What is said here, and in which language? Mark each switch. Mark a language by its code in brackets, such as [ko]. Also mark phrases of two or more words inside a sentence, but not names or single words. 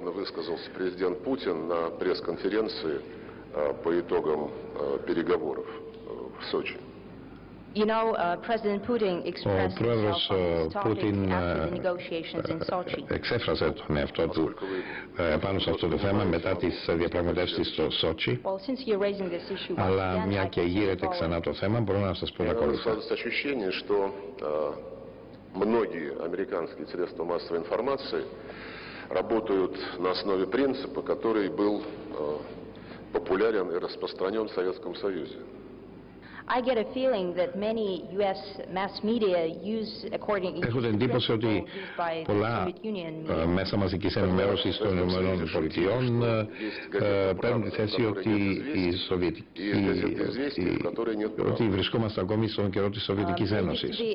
[el] Ο πρόεδρος Πούτιν εξέφρασε τον εαυτό του πάνω σε αυτό το θέμα μετά τις διαπραγματεύσεις στο Σότσι, αλλά μια και γύρεται ξανά το θέμα, μπορώ να σας πω τα ακόλουθα. [ru] Многие американские средства массовой информации работают на основе принципа, который был популярен и распространен в Советском Союзе. [el] Έχω την εντύπωση ότι πολλά μέσα μαζικής ενημέρωσης των ΗΠΑ παίρνουν τη θέση ότι βρισκόμαστε ακόμη στον καιρό της Σοβιετικής Ένωσης.